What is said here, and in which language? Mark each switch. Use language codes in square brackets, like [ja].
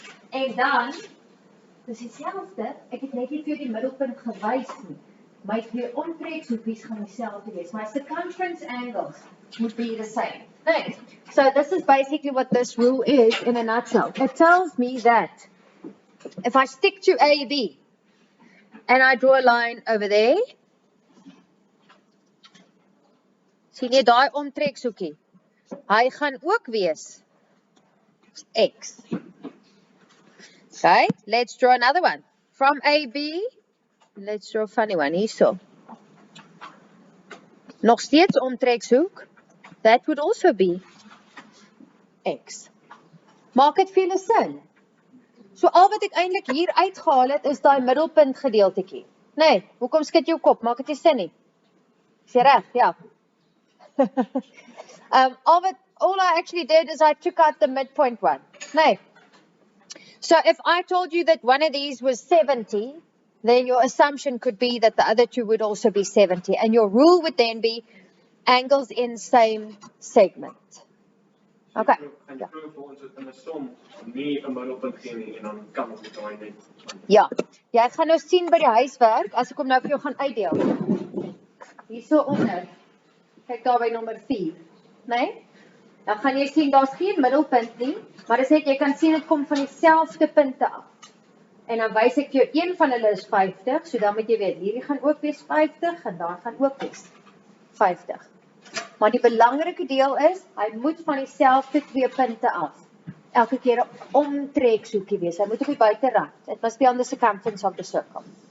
[af] En dan, dis dieselfde, ek het net nie vir die middelpunt gewys nie. My twee omtrekshoekies gaan dieselfde wees. [en] My circumference angles would be the same. [af] Nee. [en] So this is basically what this rule is in a nutshell. It tells me that if I stick to AB and I draw a line over there, [af] sien jy daai omtrekshoekie? Hy gaan ook wees X. [en] Okay, let's draw another one. From AB, let's draw a funny one hierso. [af] Nog steeds omtrekshoek. [en] That would also be X. [af] Maak dit vir julle sin? So al wat ek eintlik hier uitgehaal het, is daai middelpunt gedeeltetjie. Nee, hoekom skud jou kop? Maak dit nie sin nie. Is jy reg? Ja. [en] All I actually did is I took out the midpoint one. No. So if I told you that one of these was 70, then your assumption could be that the other two would also be 70. And your rule would then be angles in same segment. Okay. [af] En vroeger vir ons in 'n som nie 'n middelpunt gee nie en dan kan ons dit daai net. Ja. Jy gaan nou sien by die huiswerk as ek hom nou vir jou gaan uitdeel. Hierso onder. Kyk daar by nommer 4, né? Dan gaan jy sien daar's geen middelpunt nie, maar dis net jy kan sien dit kom van dieselfde punte af. En dan wys ek jou een van hulle is 50, so dan moet jy weet hierdie gaan ook wees 50 en daar gaan ook wees 50. Maar die belangrike deel is, hy moet van dieselfde 2 punte af. Elke keer 'n omtreksoekie wees. Hy moet op die buiterand. [en] It must be on the circumference of the circle.